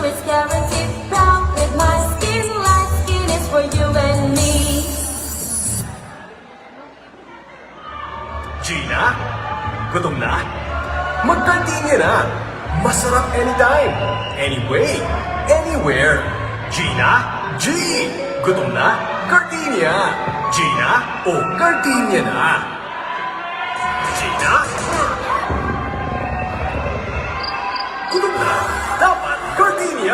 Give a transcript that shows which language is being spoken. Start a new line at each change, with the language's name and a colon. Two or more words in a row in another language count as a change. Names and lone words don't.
English: guaranteed. Brown with my skin, light skin is for you and me.
Filipino: Gina? Gutom na? Mag-Gardenia na!
English: Masarap anytime, anyway, anywhere.
Filipino: Gina? G! Gutom na? Gardenia! Gina? O Gardenia na! Gina? Gutom na? Dapat Gardenia!